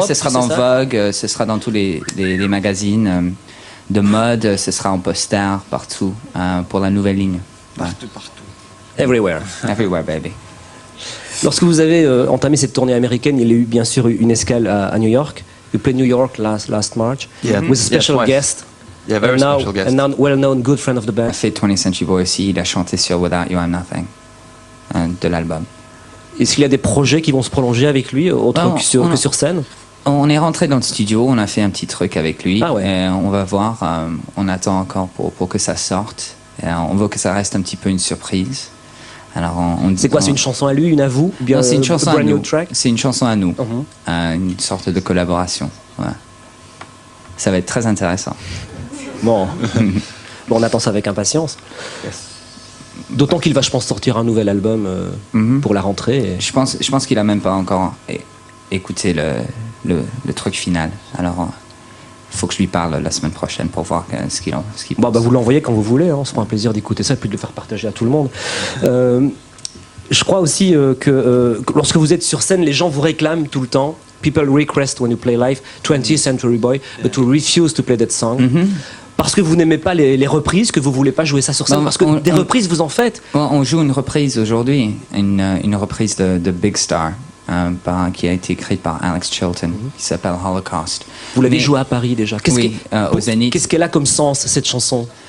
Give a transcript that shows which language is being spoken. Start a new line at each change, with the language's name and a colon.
French: Ouais, ce sera dans Vogue, ce sera dans tous les magazines de mode, ce sera en poster partout pour la nouvelle ligne. Ouais. Partout.
English: Everywhere. Everywhere, baby.
French: Lorsque vous avez entamé cette tournée américaine, il y a eu bien sûr une escale à New York.
English: You played New York last March with a special guest. Yeah, very special guest. And now well-known good friend of the
French: Il a
English: band.
French: fait 20th Century Boy aussi, il a chanté sur Without You I'm Nothing de l'album. Est-ce qu'il y a des projets qui vont se prolonger avec lui, autre que sur scène? On est rentré dans le studio, on a fait un petit truc avec lui. Ah ouais. Et on va voir, on attend encore pour que ça sorte. Et on veut que ça reste un petit peu une surprise. Alors c'est quoi, c'est une chanson à lui, une à vous? Ou bien non, c'est une chanson à nous.
English: Track?
French: C'est une chanson à nous. Une sorte de collaboration. Ouais. Ça va être très intéressant. Bon, on attend ça avec impatience. D'autant qu'il va, je pense, sortir un nouvel album pour la rentrée. Je pense qu'il a même pas encore écouté le truc final. Alors, il faut que je lui parle la semaine prochaine pour voir ce qu'il pense. Vous l'envoyez quand vous voulez. On se fera un plaisir d'écouter ça et puis de le faire partager à tout le monde. Je crois aussi que lorsque vous êtes sur scène, les gens vous réclament tout le temps.
English: People request when you play live 20th Century Boy, but you refuse to play that song.
French: Parce que vous n'aimez pas les reprises, que vous voulez pas jouer ça sur scène, parce que des reprises vous en faites. On joue une reprise aujourd'hui, une reprise de Big Star, qui a été écrite par Alex Chilton, qui s'appelle Holocaust. Vous l'avez joué à Paris déjà. Au Zénith. Qu'est-ce qu'elle a comme sens, cette chanson?